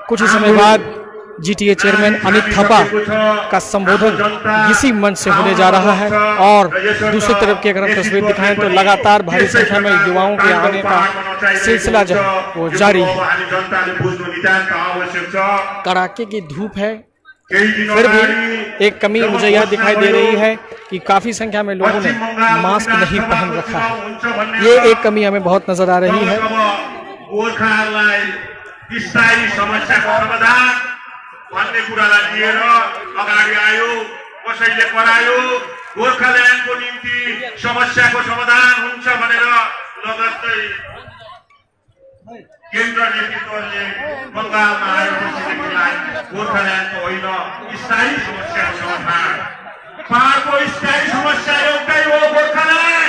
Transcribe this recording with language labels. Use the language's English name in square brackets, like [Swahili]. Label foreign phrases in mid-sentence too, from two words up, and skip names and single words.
[Hindi] कुछ ही समय बाद जीटीए चेयरमैन अनित थापा का संबोधन इसी मंच से होने जा रहा है और दूसरी तरफ की अगर हम तस्वीर दिखाएं तो लगातार भारी संख्या में युवाओं के आने का सिलसिला जो है वो जारी है। कड़ाके की धूप है, फिर भी एक कमी मुझे यह दिखाई दे रही है कि काफी संख्या में लोगों ने मास्क नहीं पहन रखा है। ये एक कमी हमें बहुत नजर आ रही है। [Nepali] भन्ने कुरालाई लिएर अगाडि आयो, कसैले करायो, गोर्खाल्यान्डको निम्ति समस्याको समाधान हुन्छ भनेर लगत्तै केन्द्र नेतृत्वले बङ्गालमा आएपछिदेखिलाई गोर्खाल्यान्डको होइन स्थायी समस्याको समाधान, पहाडको स्थायी समस्या एउटै हो गोर्खाल्यान्ड।